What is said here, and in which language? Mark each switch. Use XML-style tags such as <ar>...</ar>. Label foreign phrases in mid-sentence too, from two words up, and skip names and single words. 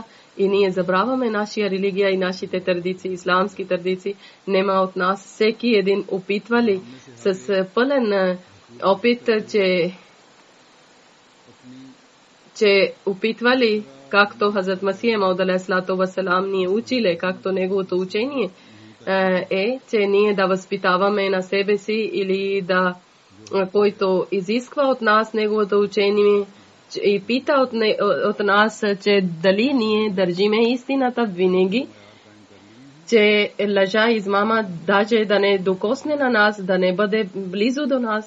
<bg>И ние забравяме нашия религия и нашите традиции, исламски традиции. Нема от нас всеки един опитвали с пълен опит, че опитвали, както Хазрат Масих Мауд</bg> <ar>عليه الصلاة والسلام</ar> <bg>ни училе, както неговото учение че ние да възпитаваме на себе си или да, който изисква от нас неговото учение и пита от нас, че дали ние държиме истината винаги, че лъжа, измама даже да не докосне на нас, да не бъде близо до нас.</bg>